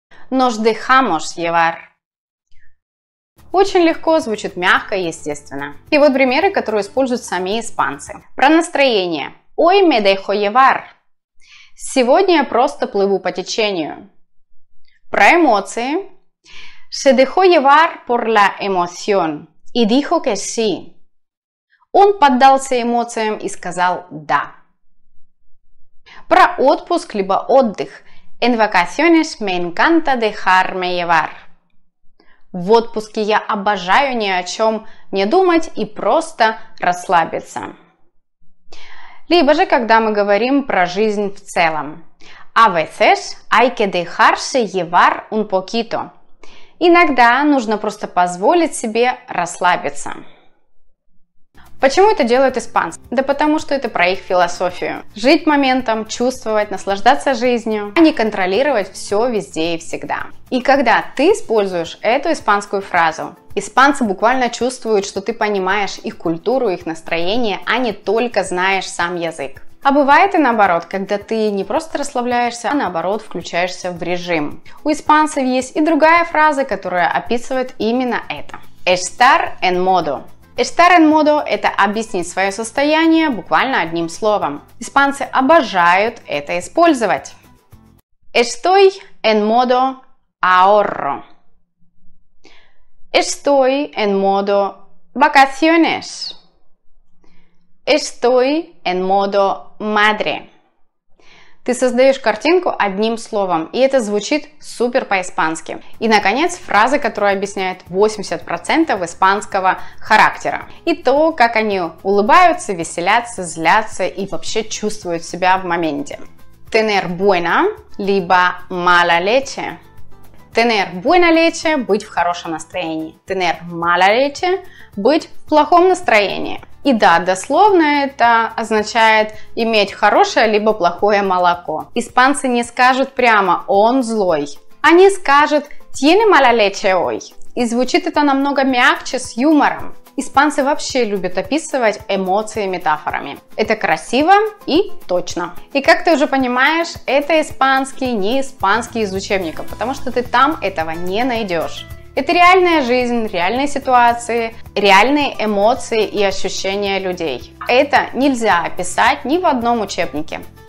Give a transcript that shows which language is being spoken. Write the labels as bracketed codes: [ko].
[es] Nos dejamos llevar. [ru] Очень легко, звучит мягко и естественно. И вот примеры, которые используют сами испанцы. Про настроение. [es] Hoy me dejo llevar. [ru] Сегодня я просто плыву по течению. Про эмоции. [es] Se dejó llevar por la emoción y dijo que sí. [ru] Он поддался эмоциям и сказал «да». Про отпуск либо отдых. [es] En vacaciones me encanta dejarme llevar. [ru] В отпуске я обожаю ни о чем не думать и просто расслабиться. Либо же, когда мы говорим про жизнь в целом. [es] A veces hay que dejarse llevar un poquito. [ru] Иногда нужно просто позволить себе расслабиться. Почему это делают испанцы? Да потому что это про их философию. Жить моментом, чувствовать, наслаждаться жизнью, а не контролировать все везде и всегда. И когда ты используешь эту испанскую фразу, испанцы буквально чувствуют, что ты понимаешь их культуру, их настроение, а не только знаешь сам язык. А бывает и наоборот, когда ты не просто расслабляешься, а наоборот включаешься в режим. У испанцев есть и другая фраза, которая описывает именно это. [es] Estar en modo. Estar en modo [ru] – это объяснить свое состояние буквально одним словом. Испанцы обожают это использовать. [es] Estoy en modo ahorro. Estoy en modo vacaciones. Estoy en modo madre. [ru] Ты создаешь картинку одним словом, и это звучит супер по-испански. И, наконец, фраза, которая объясняет 80% испанского характера. И то, как они улыбаются, веселятся, злятся и вообще чувствуют себя в моменте. [es] Tener buena, [ru] либо [es] mala leche. Tener buena leche [ru] – быть в хорошем настроении. [es] Tener mala leche [ru] – быть в плохом настроении. И да, дословно это означает иметь хорошее либо плохое молоко. Испанцы не скажут прямо «он злой». Они скажут [es] «tiene mala leche hoy». [ru] И звучит это намного мягче, с юмором. Испанцы вообще любят описывать эмоции метафорами. Это красиво и точно. И как ты уже понимаешь, это испанский, не испанский из учебников, потому что ты там этого не найдешь. Это реальная жизнь, реальные ситуации, реальные эмоции и ощущения людей. Это нельзя описать ни в одном учебнике.